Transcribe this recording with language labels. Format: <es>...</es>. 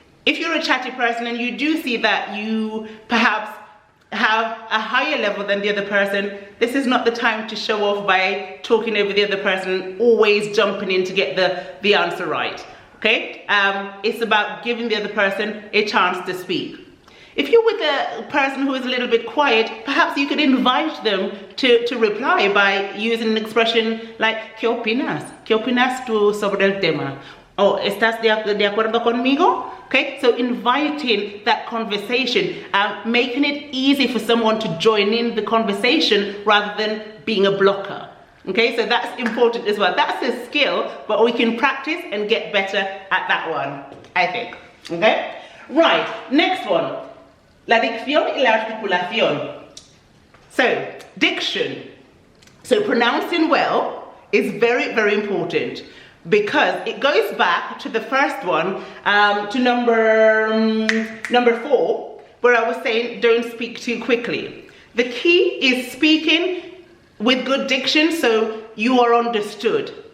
<en>If you're a chatty person and you do see that you perhaps have a higher level than the other person, this is not the time to show off by talking over the other person, always jumping in to get the answer right. Okay? It's about giving the other person a chance to speak. If you're with a person who is a little bit quiet, perhaps you could invite them to reply by using an expression like</en> <es>¿Qué opinas? ¿Qué opinas tú sobre el tema? Oh, ¿estás de acuerdo conmigo?</es> <en>Okay, so inviting that conversation, making it easy for someone to join in the conversation rather than being a blocker. Okay, so that's important as well. That's a skill, but we can practice and get better at that one, I think. Okay, right, next one.</en> <es>La dicción y la articulación.</es> <en>So, diction. So pronouncing well is very, very important, because it goes back to the first one, to number 4, where I was saying don't speak too quickly. The key is speaking with good diction so you are understood.</en>